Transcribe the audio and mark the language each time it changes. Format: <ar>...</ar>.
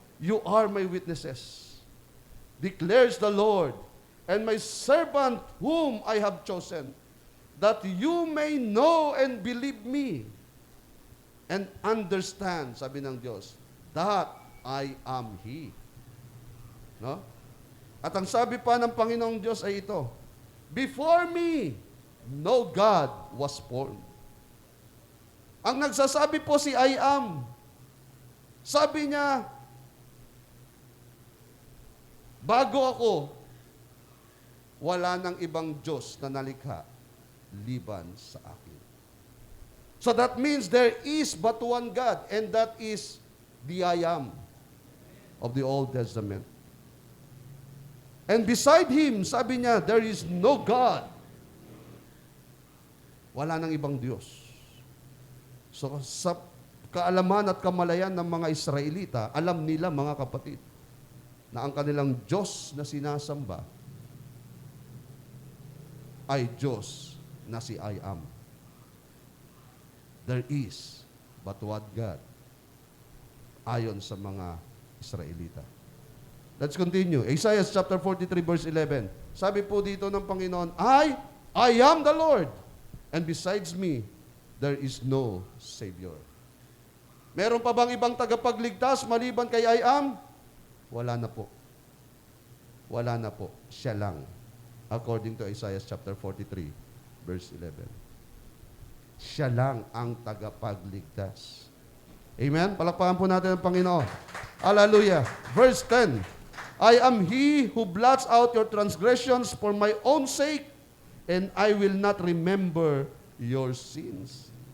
<en>You are my witnesses, declares the Lord, and my servant whom I have chosen, that you may know and believe me, and understand,</en> <tl>sabi ng Diyos,</tl> <en>that I am He. No?</en> <tl>At ang sabi pa ng Panginoong Diyos ay ito,</tl> <en>before me, no God was formed.</en> <tl>Ang nagsasabi po si I am. Sabi niya, bago ako, wala nang ibang Diyos na nalikha liban sa akin.</tl> <en>So that means there is but one God, and that is the I am of the Old Testament. And beside Him,</en> <tl>sabi niya,</tl> <en>there is no God.</en> <tl>Wala nang ibang Diyos. So sa kaalaman at kamalayan ng mga Israelita, alam nila, mga kapatid, na ang kanilang Diyos na sinasamba ay Diyos na si I am.</tl> <en>There is but one God,</en> <tl>ayon sa mga Israelita.</tl> <en>Let's continue. Isaiah chapter 43 verse 11.</en> <tl>Sabi po dito ng Panginoon,</tl> <en>I am the Lord, and besides me, there is no Savior.</en> <tl>Meron pa bang ibang tagapagligtas maliban kay I am? Wala na po. Wala na po. Siya lang.</tl> <en>According to Isaiah chapter 43 verse 11.</en> <tl>Siya lang ang tagapagligtas. Amen? Palakpakan po natin ang Panginoon.</tl> <en>Hallelujah. Verse 10. I am He who blots out your transgressions for my own sake, and I will not remember your sins.</en>